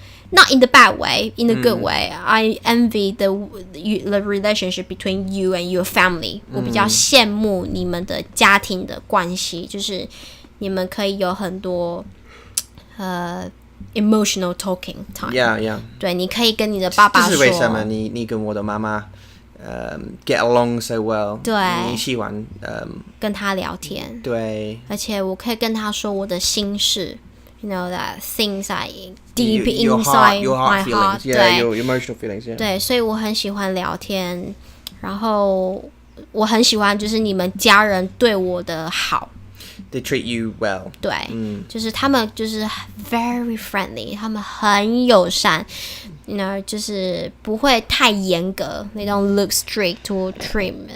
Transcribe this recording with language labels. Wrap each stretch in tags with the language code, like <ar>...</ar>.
<en>Not in the bad way, in the good way. I envy the relationship between you and your family.</en> <zh>我比较羡慕你们的家庭的关系，就是你们可以有很多</zh> <en>emotional talking time. Yeah.</en> <zh>对，你可以跟你的爸爸说。这是为什么你跟我的妈妈</zh> <en>get along so well.</en> <zh>对，你喜欢跟他聊天。对，而且我可以跟他说我的心事。</zh> <en>You know that things are deep your inside heart feelings. Yeah, your emotional feelings. Yeah.</en> <zh>对，所以我很喜欢聊天，然后我很喜欢就是你们家人对我的好。</zh> <en>They treat you well.</en> <zh>对，就是他们就是</zh> <en>very friendly，</en> <zh>他们很友善。就是不会太严格。</zh> <en>They don't look strict or trim.</en>